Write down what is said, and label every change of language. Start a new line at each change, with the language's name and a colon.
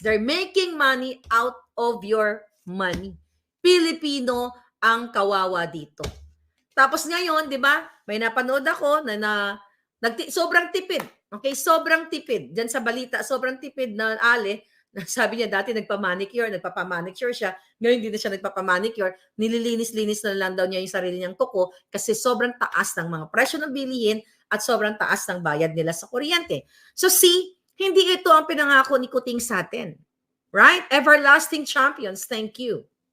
English: They're making money out of your money.
Filipino: Pilipino ang kawawa dito. Tapos ngayon, di ba, may napanood ako na sobrang tipid. Okay, sobrang tipid. Diyan sa balita, sobrang tipid na sabi niya dati nagpapamanicure siya. Ngayon hindi na siya nagpapamanicure. Nililinis-linis na lang daw niya yung sarili niyang kuko kasi sobrang taas ng mga presyo ng bilihin at sobrang taas ng bayad nila sa kuryente. So see, hindi ito ang pinangako ni Kuting sa atin.
English: Right? Everlasting champions, thank you.